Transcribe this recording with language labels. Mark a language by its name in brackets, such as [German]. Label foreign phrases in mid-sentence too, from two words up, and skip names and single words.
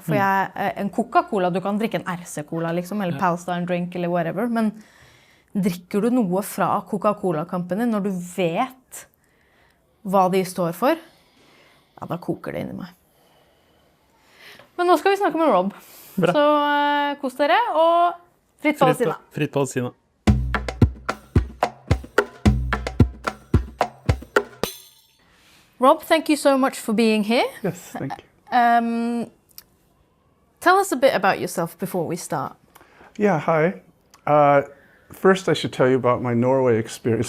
[Norwegian] For en Coca-Cola, du kan drikke en RC-Cola liksom, eller Palestine drink eller whatever, men drikker du noe fra Coca-Cola-company når du vet hva de står for, ja, da koker det inni meg. Men nå skal vi snakke med Rob. Bra. Så kos dere, og fritt Palestina. Fritt Palestina. [English] Rob, thank you so much for being here. Yes, thank you. Tell us a bit about yourself before we start. Yeah, hi. First, I should tell you about my Norway experience.